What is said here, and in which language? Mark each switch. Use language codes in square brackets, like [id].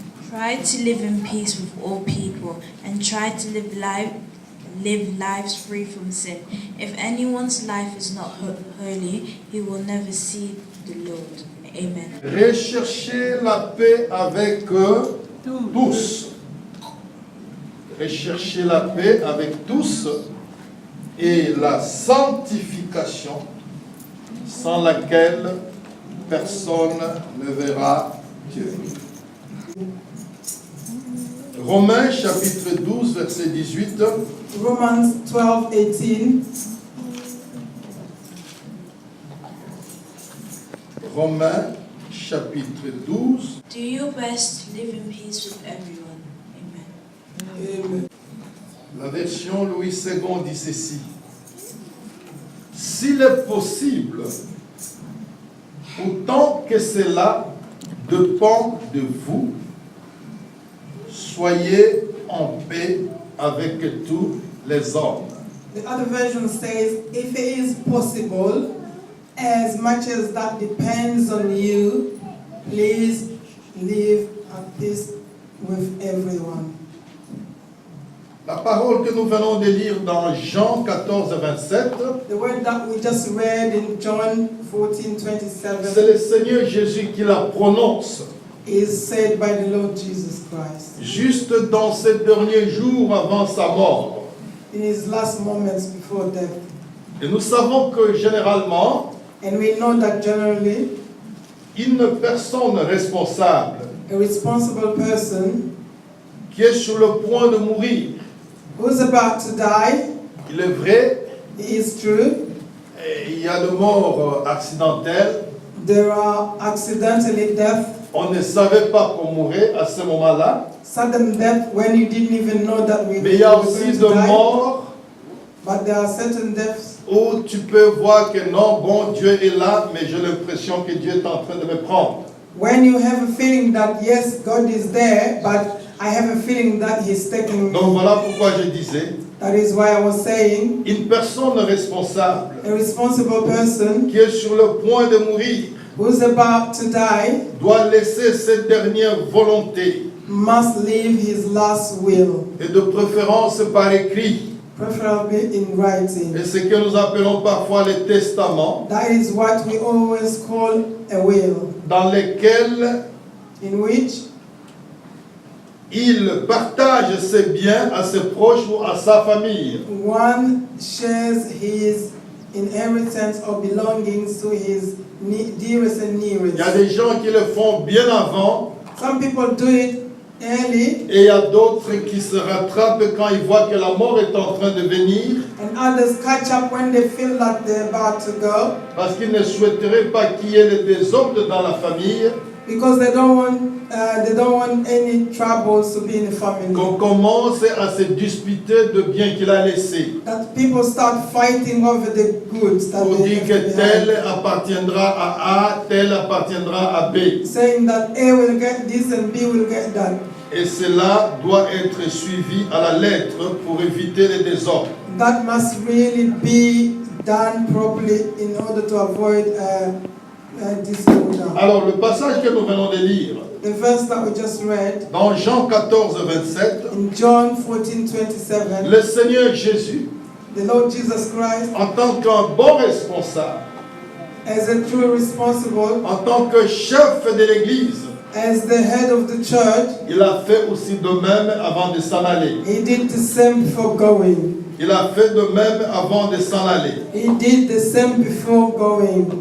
[en] Try to live in peace with all people and try to live lives free from sin. If anyone's life is not holy, he will never see the Lord. Amen. [fr] Recherchez la paix avec tous. Recherchez la paix avec tous et la sanctification sans laquelle personne ne verra Dieu. Romains chapitre 12 verset 18. [en] Romans 12:18. [fr] Romains chapitre 12. [en] Do your best to live in peace with everyone. Amen. Amen. [fr] La version Louis II dit ceci. S'il est possible, autant que cela dépend de vous, soyez en paix avec tous les hommes. [en] The other version says, if it is possible, as much as that depends on you, please live at peace with everyone. [fr] La parole que nous venons de lire dans Jean 14, 27, [en] The word that we just read in John [fr] c'est [en] 14:27 [fr] le Seigneur Jésus qui la prononce, [en] is said by the Lord Jesus Christ [fr] juste dans ces derniers jours avant sa mort. [en] in His last moments before death. [fr] Et nous savons que généralement, [en] And we know that generally, [fr] une personne responsable [en] a responsible person [fr] qui est sur le point de mourir, [en] who's about to die, [fr] il est vrai, [en] it is true, [fr] il y a le mort accidentel, [en] there are accidentally death, [fr] on ne savait pas qu'on mourrait à ce moment-là, [en] sudden death when you didn't even know that we [fr] mais il y a [en] were [fr] aussi de [en] to die. [fr] morts [en] But there are certain deaths [fr] où tu peux voir que non, bon, Dieu est là, mais j'ai l'impression que Dieu est en train de me prendre. [en] When you have a feeling that yes, God is there, but I have a feeling that He's taking. [fr] Donc voilà pourquoi je disais, [en] That is why I was saying, [fr] une personne responsable [en] a responsible person [fr] qui est sur le point de mourir [en] who's about to die [fr] doit laisser cette dernière volonté, [en] must leave his last will, [fr] et de préférence par écrit. [en] preferably in writing. [fr] Et ce que nous appelons parfois les testaments, [en] That is what we always call a will, [fr] dans lesquels [en] in which [fr] il partage ses biens à ses proches ou à sa famille. [en] one shares his inheritance or belongings to his dearest and [fr] Il [en] nearest. [fr] y a des gens qui le font bien avant, [en] Some people do it early, [fr] et il y a d'autres qui se rattrapent quand ils voient que la mort est en train de venir, [en] and others catch up when they feel that they're about to go, [fr] parce qu'ils ne souhaiteraient pas qu'il y ait le désordre dans la famille, [en] because they don't want any troubles to be in the family. [fr] qu'on commence à se disputer de biens qu'il a laissés, [en] That people start fighting over the goods that [fr] pour [en] they [fr] dire que [en] left [fr] tel [en] behind, [fr] appartiendra à A, tel appartiendra à B. [en] saying that A will get this and B will get that. [fr] Et cela doit être suivi à la lettre pour éviter les désordres. [en] That must really be done properly in order to avoid disorder. [fr] Alors, le passage que nous venons de lire, [en] The verse that we just read [fr] dans Jean 14, 27, [en] in John 14:27, [fr] le Seigneur Jésus, [en] the Lord Jesus Christ, [fr] en tant qu'un bon responsable, [en] as a true responsible, [fr] en tant que chef de l'Église, [en] as the head of the church, [fr] il a fait aussi de même avant de s'en aller. [en] he did the same before going. [fr] Il a fait de même avant de s'en aller. [en] He did the same before going.